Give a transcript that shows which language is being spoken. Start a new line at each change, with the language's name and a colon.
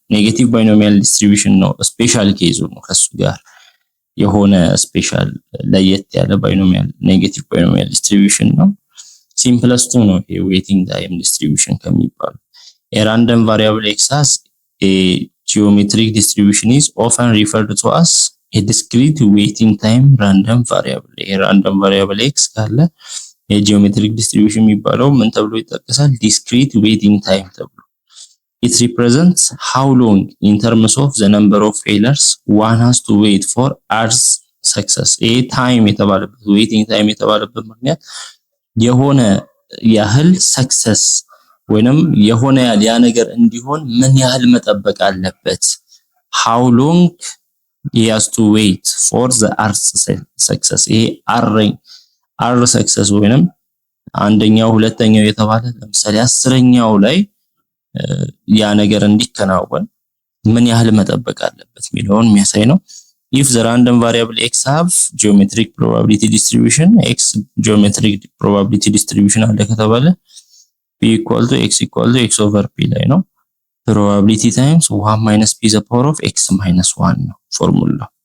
Amharic: ኔጌቲቭ ባይኖሚያል ዲስትሪቢዩሽን ነው ስፔሻል ኬዙ ነው። ከሱ ጋር የሆነ ስፔሻል ለየት ያለ ባይኖሚያል ኔጌቲቭ ባይኖሚያል ዲስትሪቢዩሽን ነው። ሲምፕለስቱ ነው ይሄ ዌይቲንግ ታይም ዲስትሪቢዩሽን ከሚባሉ።
English: a random variable x has a geometric distribution is often referred to as a discrete waiting time random variable.
Amharic: a random variable x ካለ የጂኦሜትሪክ ዲስትሪቢዩሽን የሚባለው ምን ተብሎ ይጠቀሳል? ዲስክሪት ዌይቲንግ ታይም ተብሎ።
English: it represents how long in terms of the number of failures one has to wait for R's success.
Amharic: a time የተባለበት ዌይቲንግ ታይም የተባለበት ምክንያት የሆነ ያህል ሰክሰስ ወይንም የሆነ ያህል ያ ነገር እንዲሆን ምን ያህል መጠበቅ አለበት? how long
English: he has to wait for the R success።
Amharic: ይሄ R success ወይንም አንደኛው ሁለተኛው የተባለ ለምሳሌ 10ኛው ላይ ያ ነገር እንዲከናወን ምን ያህል መጠበቅ አለበት የሚለውን የሚያሳይ ነው።
English: if the random variable x have geometric probability distribution x geometric probability distribution አለ ከተባለ p equal to x over p ላይ ነው። probability times 1 minus p the power of x minus 1 ነው ፎርሙላ